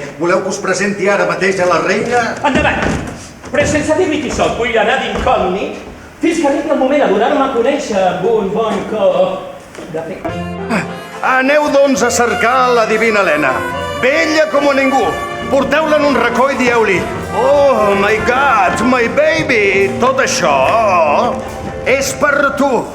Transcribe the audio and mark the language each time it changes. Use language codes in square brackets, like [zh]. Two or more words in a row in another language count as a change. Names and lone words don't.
[ca] Voleu que us presenti ara mateix a la reina? Endavant! Però sense dir-li qui soc, vull anar d'incògnit fins que arribi el moment de donar-me a conèixer amb un bon cop de fe. Aneu, doncs, a cercar la divina Helena. Bella com a ningú. Porteu-la en un racó i dieu-li: [en] "Oh, my God, my baby, [ca] tot això és per tu."